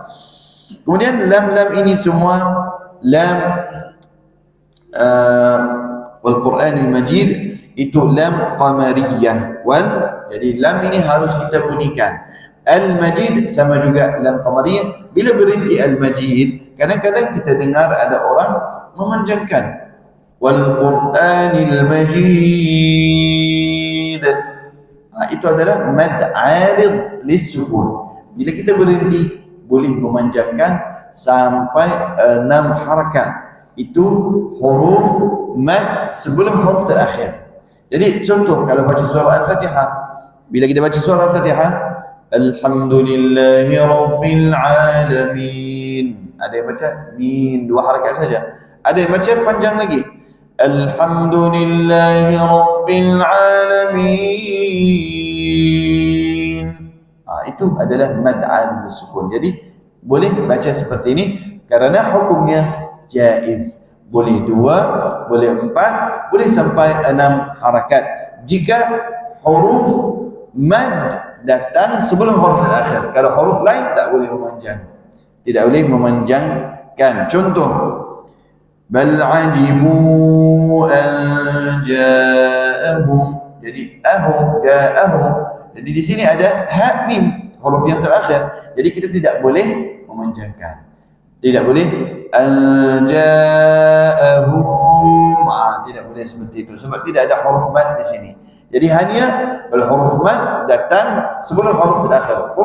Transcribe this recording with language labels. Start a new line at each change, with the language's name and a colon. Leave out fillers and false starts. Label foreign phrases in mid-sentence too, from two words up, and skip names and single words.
Malay: Kemudian lam-lam ini semua lam
Arabic: والقرآن المجيد
Malay: itu lam qamariyah. Jadi lam ini harus kita bunyikan. Al-Majid sama juga lam qamariyah. Bila berhenti Al-Majid, kadang-kadang kita dengar ada orang memanjangkan
Arabic: والقرآن المجيد.
Malay: Itu adalah
Arabic: مد عارض للسكون.
Malay: Bila kita berhenti, boleh memanjangkan sampai 6 harakat. Itu huruf mad sebelum huruf terakhir. Jadi contoh, kalau baca surah Al-Fatihah, bila kita baca surah Al-Fatihah,
Arabic: الحمد لله رب العالمين,
Malay: ada yang baca min 2 harakat saja. Ada yang baca panjang lagi,
Arabic: الحمد لله رب العالمين.
Malay: Itu adalah
Arabic: مد السكون.
Malay: Jadi boleh baca seperti ini kerana hukumnya jaiz. Boleh 2, boleh 4, boleh sampai 6 harakat. Jika huruf mad datang sebelum huruf terakhir. Kalau huruf lain tak boleh memanjang. Tidak boleh memanjangkan. Contoh,
Arabic: بل عجبوا أن جاءهم.
Malay: Jadi ja'ahum. Jadi di sini ada ha mim, huruf yang terakhir. Jadi kita tidak boleh memanjangkan. Tidak boleh ja'ahum. Tidak boleh seperti itu sebab tidak ada huruf mad di sini. Jadi hanya kalau huruf mad datang sebelum huruf terakhir.